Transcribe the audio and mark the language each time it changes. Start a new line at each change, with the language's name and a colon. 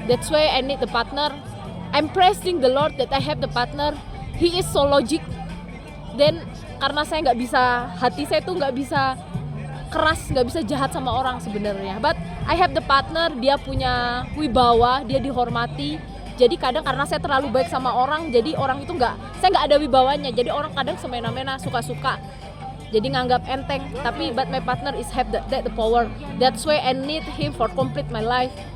English: That's why I need the partner. I'm praising the Lord that I have the partner. He is so logic.
Indonesian: Then karena saya nggak bisa, hati saya tuh nggak bisa keras, nggak bisa jahat sama orang sebenarnya. But I have the partner. Dia punya wibawa, dia dihormati. Jadi kadang karena saya terlalu baik sama orang, jadi orang itu saya nggak ada wibawanya. Jadi orang kadang semena-mena, suka-suka. Jadi nganggap enteng.
English: Tapi but my partner is have the power. That's why I need him for complete my life.